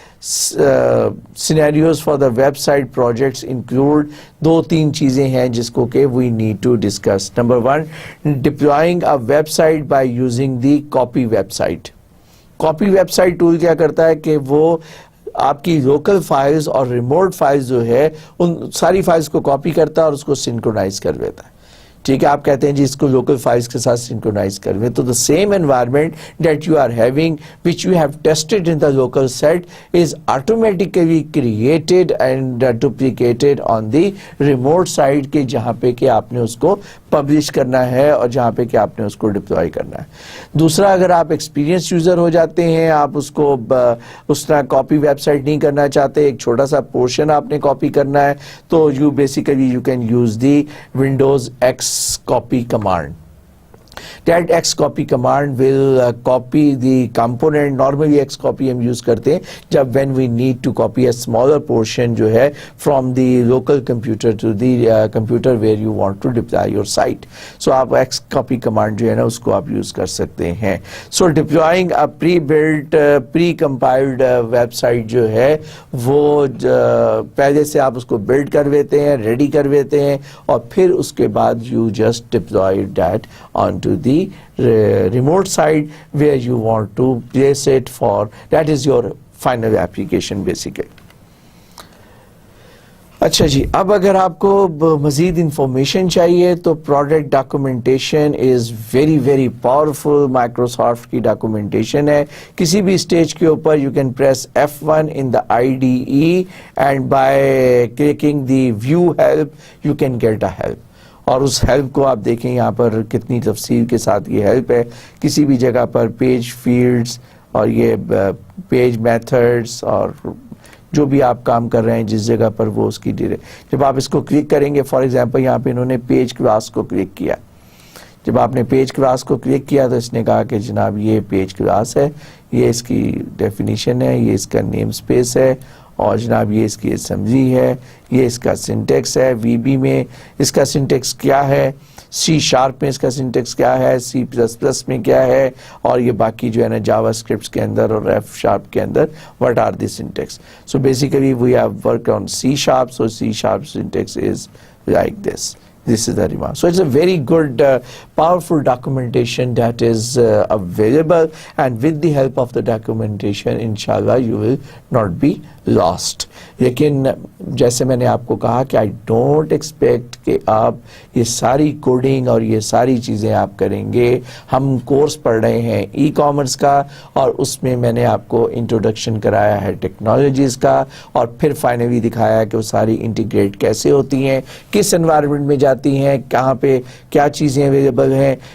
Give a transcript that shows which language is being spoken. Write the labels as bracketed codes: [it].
[en] scenarios for the website projects include [ur] دو تین چیزیں ہیں جس کو کہ [en] we need to discuss. Number one, deploying a website by using the copy website. [ur] copy website tool کیا کرتا ہے کہ وہ آپ کی لوکل فائلز اور ریموٹ فائلز جو ہے ان ساری فائلز کو کاپی کرتا ہے اور اس کو سنکرونائز کر دیتا ہے. ٹھیک ہے, آپ کہتے ہیں جی اس کو لوکل فائلز کے ساتھ سنکرونائز کر دیں, تو [en] the same environment that you are having which you have tested in the local set is automatically created and duplicated on the remote side [ur] کے جہاں پہ کہ آپ نے اس کو پبلش کرنا ہے اور جہاں پہ کہ آپ نے اس کو ڈپلوائے کرنا ہے. دوسرا, اگر آپ ایکسپیرینس یوزر ہو جاتے ہیں, آپ اس کو اس طرح کاپی ویب سائٹ نہیں کرنا چاہتے, ایک چھوٹا سا پورشن آپ نے کاپی کرنا ہے, تو [en] You basically you can use the Windows x copy command. That xcopy command will copy the component. Normally xcopy [ur] ہم use کرتے ہیں جب [en] when we need to copy a smaller portion [ur] جو ہے [en] from the local computer to the computer where you want to deploy your site. [ur] So آپ xcopy command جو ہے نا اس کو آپ use کر سکتے ہیں. [en] So deploying a pre-built pre-compiled website [ur] جو ہے وہ پہلے سے آپ اس کو build کر دیتے ہیں, ready کر دیتے ہیں, اور پھر اس کے بعد [en] you just deploy that onto the remote site where you want to place it for, that is your final application basically. [ur] اچھا جی, اب اگر آپ کو مزید انفارمیشن چاہیے تو [en] Product documentation is very very powerful. [ur] Microsoft کی ڈاکومنٹیشن ہے, کسی بھی اسٹیج کے اوپر [en] You can press F1 in the IDE and by clicking the view help you can get a help. [ur] اور اس ہیلپ کو آپ دیکھیں یہاں پر کتنی تفصیل کے ساتھ یہ ہیلپ ہے. کسی بھی جگہ پر پیج فیلڈز اور یہ پیج میتھڈز اور جو بھی آپ کام کر رہے ہیں جس جگہ پر وہ اس کی جب آپ اس کو کلک کریں گے, فار ایگزامپل یہاں پہ انہوں نے پیج کلاس کو کلک کیا. جب آپ نے پیج کلاس کو کلک کیا تو اس نے کہا کہ جناب یہ پیج کلاس ہے, یہ اس کی ڈیفینیشن ہے, یہ اس کا نیم اسپیس ہے, اور جناب یہ اس کی اسمبلی ہے, یہ اس کا سنٹیکس ہے, وی بی میں اس کا سنٹیکس کیا ہے, سی شارپ میں اس کا سنٹیکس کیا ہے, سی پلس پلس میں کیا ہے, اور یہ باقی جو ہے نا جاوا اسکرپٹس کے اندر اور ایف شارپ کے اندر [en] what are the syntax. So basically we have worked on C sharp, so C sharp syntax is like this. This is the remark. So it's a very good powerful documentation that is available, and with the help of the documentation inshallah you will not be lost. [ur] لیکن جیسے میں نے آپ کو کہا کہ [en] I don't expect [ur] کہ آپ یہ ساری کوڈنگ اور یہ ساری چیزیں آپ کریں گے. ہم کورس پڑھ رہے ہیں ای کامرس کا, اور اس میں میں نے آپ کو انٹروڈکشن کرایا ہے ٹیکنالوجیز کا, اور پھر فائنلی دکھایا کہ وہ ساری انٹیگریٹ کیسے ہوتی ہیں, کس انوائرمنٹ میں جاتی ہیں, کہاں پہ کیا چیزیں اویلیبل ہیں.